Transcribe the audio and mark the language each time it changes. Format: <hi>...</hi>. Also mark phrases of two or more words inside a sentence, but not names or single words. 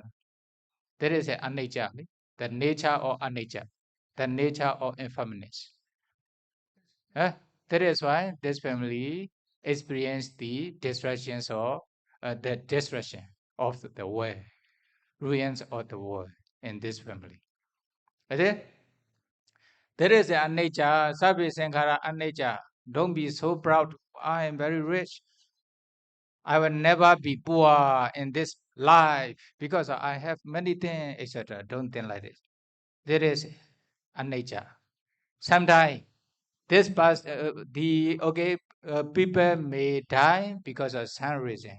<en>There is an anicca, the nature of anicca, the nature of impermanence. Uh, that is why this family experienced the destructions of the destruction of the world, ruins of the world in this family. Okay? There is an anicca,</en> <pi>sabhi sankhara anicca.</pi> <en>Don't be so proud. I am very rich. I will never be poor in this life because I have many things, etc. Don't think like this. There is anicca. Sometimes this past the okay people may die because of some reason.</en>